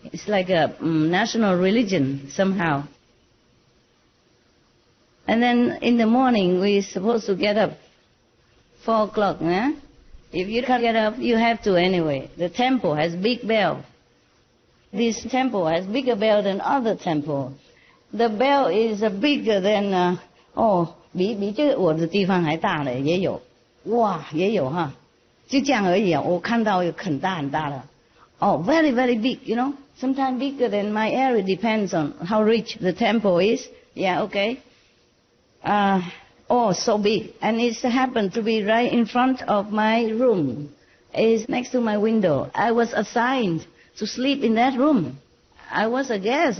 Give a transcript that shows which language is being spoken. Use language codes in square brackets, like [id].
[en] It's like a national religion somehow. And then in the morning we're supposed to get up 4 o'clock. If you can't get up, you have to anyway. The temple has big bell. This temple has bigger bell than other temple. The bell is bigger than [zh] 比这个我的地方还大的也有，哇也有哈，就这样而已啊。我看到有很大的。 [en] very big, you know. Sometimes bigger than my area, depends on how rich the temple is. Yeah, okay. So big. And it happened to be right in front of my room. It's next to my window. I was assigned to sleep in that room. I was a guest.